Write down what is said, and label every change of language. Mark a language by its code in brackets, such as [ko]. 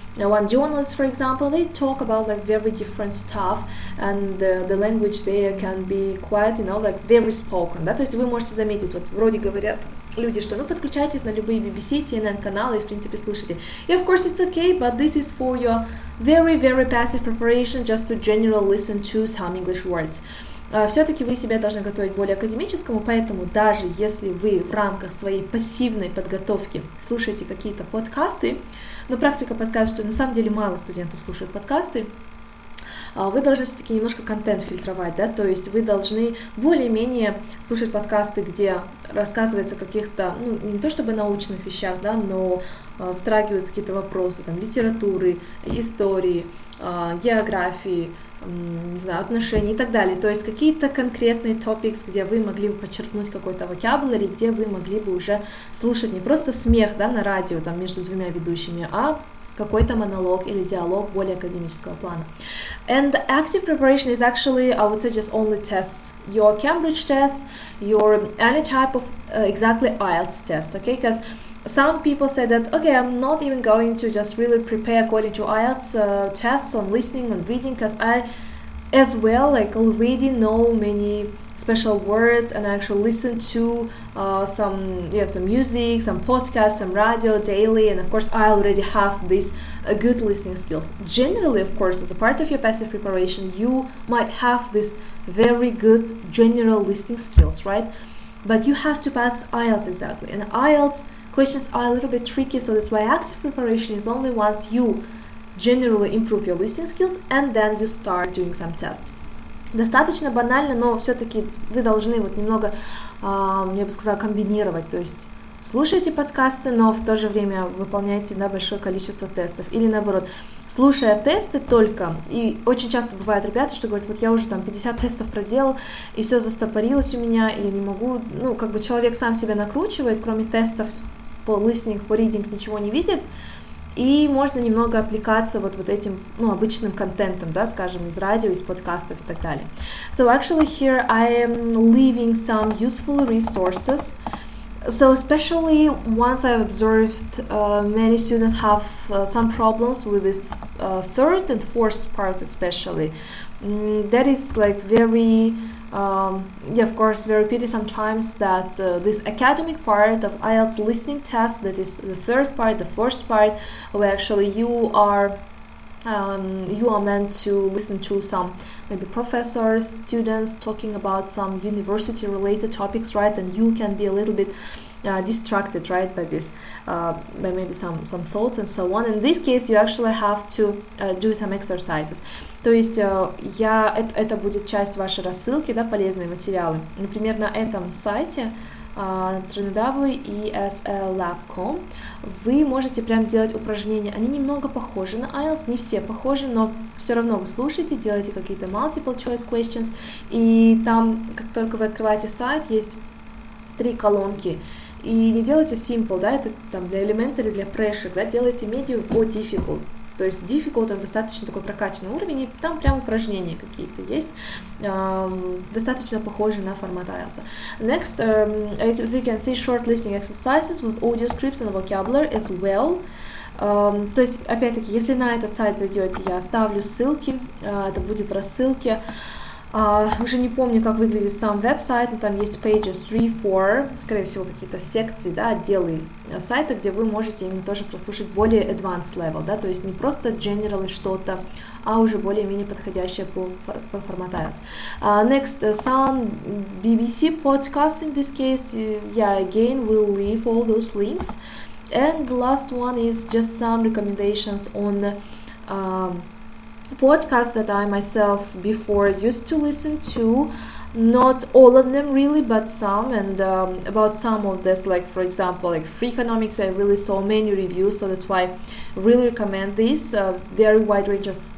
[en] One journalist, for example, they talk about like very different stuff, and the language there can be quite, like very spoken, [ru] да, то есть вы можете заметить, вот вроде говорят люди, что подключайтесь на любые BBC, CNN каналы и в принципе слушайте. [en] И of course it's okay, but this is for your very, very passive preparation, just to generally listen to some English words. [ru] Все-таки вы себя должны готовить более академическому, поэтому даже если вы в рамках своей пассивной подготовки слушаете какие-то подкасты, но практика показывает, что на самом деле мало студентов слушают подкасты, вы должны все-таки немножко контент фильтровать, да, то есть вы должны более-менее слушать подкасты, где рассказывается о каких-то, не то чтобы научных вещах, да, но затрагиваются какие-то вопросы, там, литературы, истории, географии, не знаю, отношений и так далее. То есть какие-то конкретные topics, где вы могли бы подчеркнуть какой-то vocabulary, где вы могли бы уже слушать не просто смех, да, на радио там между двумя ведущими, а какой-то монолог или диалог более академического плана. [en] And the active preparation is actually, I would say, just only tests. Your Cambridge test, your any type of exactly IELTS test, okay? Because some people say that, okay, I'm not even going to just really prepare according to IELTS tests on listening and reading, because I as well already know many special words, and I actually listen to some music, some podcasts, some radio daily, and of course I already have these good listening skills. Generally, of course, as a part of your passive preparation, you might have this very good general listening skills, right? But you have to pass IELTS exactly, and IELTS questions are a little bit tricky, so that's why active preparation is only once you generally improve your listening skills and then you start doing some tests. [ru] Достаточно банально, но все-таки вы должны немного, я бы сказала, комбинировать, то есть слушайте подкасты, но в то же время выполняйте большое количество тестов, или наоборот, слушая тесты только, и очень часто бывают ребята, что говорят, вот я уже там 50 тестов проделал, и все застопорилось у меня, и я не могу, человек сам себя накручивает, кроме тестов по listening, по reading ничего не видит, и можно немного отвлекаться вот этим, обычным контентом, да, скажем, из радио, из подкастов и так далее. [en] So actually here I am leaving some useful resources. So especially once I've observed many students have some problems with this third and fourth part especially. That is very of course, very pity sometimes that this academic part of IELTS listening test, that is the third part, the fourth part, where actually you are meant to listen to some maybe professors, students talking about some university related topics, right? And you can be a little bit distracted, right, by this, by maybe some thoughts and so on. In this case, you actually have to do some exercises. [ru] То есть это будет часть вашей рассылки, да, полезные материалы. Например, на этом сайте www.eslab.com вы можете прям делать упражнения. Они немного похожи на IELTS, не все похожи, но все равно вы слушаете, делаете какие-то multiple choice questions, и там, как только вы открываете сайт, есть 3 колонки. И не делайте simple, да, это там для elementary, для pressure, да, делайте [en] medium or difficult. [ru] То есть difficult — это достаточно такой прокачанный уровень, и там прям упражнения какие-то есть, достаточно похожие на формат IELTS. [en] Next, as you can see, short listening exercises with audio scripts and vocabulary as well. [ru] То есть, опять-таки, если на этот сайт зайдете, я оставлю ссылки, это будет в рассылке. Уже не помню, как выглядит сам веб-сайт, но там есть pages 3-4, скорее всего, какие-то секции, да, отделы сайта, где вы можете именно тоже прослушать более [en] advanced level, [ru] да, то есть не просто generally что-то, а уже более-менее подходящее по формату IELTS. [en] Next, some BBC podcasts in this case, again, we'll leave all those links. And the last one is just some recommendations on podcasts that I myself before used to listen to, not all of them really, but some, and about some of this, for example, free economics, I really saw many reviews, so that's why I really recommend this very wide range of